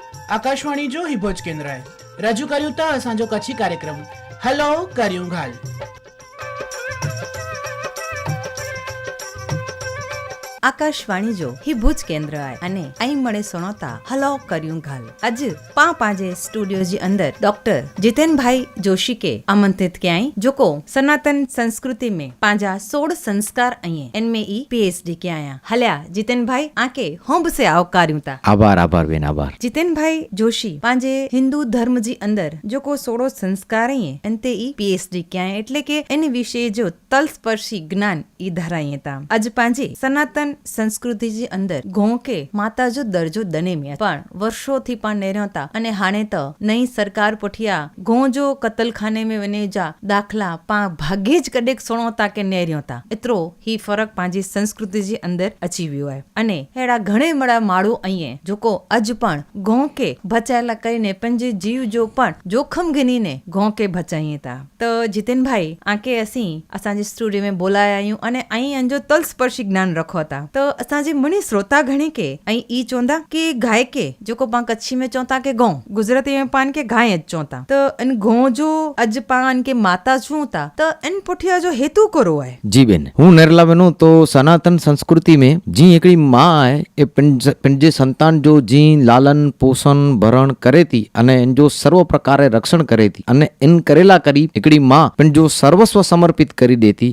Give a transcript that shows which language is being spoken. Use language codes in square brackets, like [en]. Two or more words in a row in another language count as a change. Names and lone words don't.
[kfr] आकाशवाणी जो हिभोज केंद्र आहे रजू करियूं था असांजो कच्छी कार्यक्रम हलो करियूं घाल। आकाशवाणी जो ही भुज केंद्र है अने आई मळे सुनोता हलो करियूं घाल। अज पांजे स्टूडियो जी अंदर डॉक्टर जितेन भाई जोशी के आमंत्रित कयाई जोको सनातन संस्कृति में पांजा 16 संस्कार आए इनमें ई पीएचडी के आया। हल्या जितेन भाई आके होंब से आवकार्यूं ता। आभार बेन आभार। जितेन भाई जोशी पांजे हिंदू धर्म जी अंदर जोको 16 संस्कार आए इनते ई पीएचडी के आया एटले के इन विषय जो तलस्पर्शी ज्ञान ई धराई ता। अज पांजे सनातन संस्कृति जी अंदर घों के माता जो दर्जो दने में पण वर्षों थी पण नेरता अने हाणे तो नई सरकार पुठिया घों जो कतल खाने में वने जा दाखला पा भाग्ये ज कडेक सुणोता के नेरियोता एतरो ही फरक पांजी संस्कृति जी अंदर अची वियो है। अने हेड़ा घणे मड़ा माळू अईए जोको अज पण घों के बचायला करीने पंजे जीव जो पण जोखम गिनीने घों के बचाईए ता। तो जितेन भाई आके असी असांजे स्टूडियो में बोलाया आयूं अने आई अंजो तलस्पर्शी ज्ञान रखो था। तो असांजे मणी श्रोता घणी के ऐं ई चोंदा कि गाय के जोको पां कच्छी में चोंता के गौ गुजराती में पान के गाय चोंता। तो इन गौ जो अज पान के माता छूता तो इन पुठिया जो हेतु करो है। जी बेन हूँ नेरला बेनो तो सनातन संस्कृति में जी एकड़ी माँ है ए पंजे संतान जो जी लालन पोषण भरण करे थी अने इन जो सर्व प्रकारे रक्षण करे थी अने इन करेला करी एकड़ी माँ पिन जो सर्वस्व समर्पित करी देती।